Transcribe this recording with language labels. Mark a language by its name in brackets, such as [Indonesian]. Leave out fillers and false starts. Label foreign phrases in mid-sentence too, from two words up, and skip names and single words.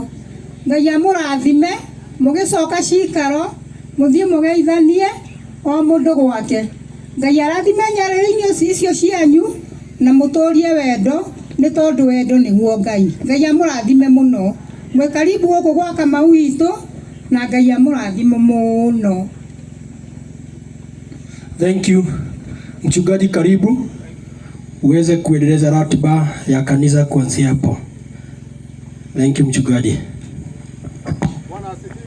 [Kikuyu] Ngai amũrathime, mũgĩcoka cikaro mũthiĩ mũgeithanie o mũndũ gwake. Ngai arathime nyarĩrĩ-inĩ icio cianyu na mũtũrie wendo nĩ tondũ wendo nĩguo Ngai. Ngai amũrathime mũno. Mwe karibu gũkũ gwa Kamau witũ na Ngai amũrathime mũno. [English] Thank you. [Swahili] Mchungaji, karibu uweze kuendeleza ratiba ya kanisa kuanzia hapo. [English] Thank you [Swahili] mchungaji. Bwana asifiwe.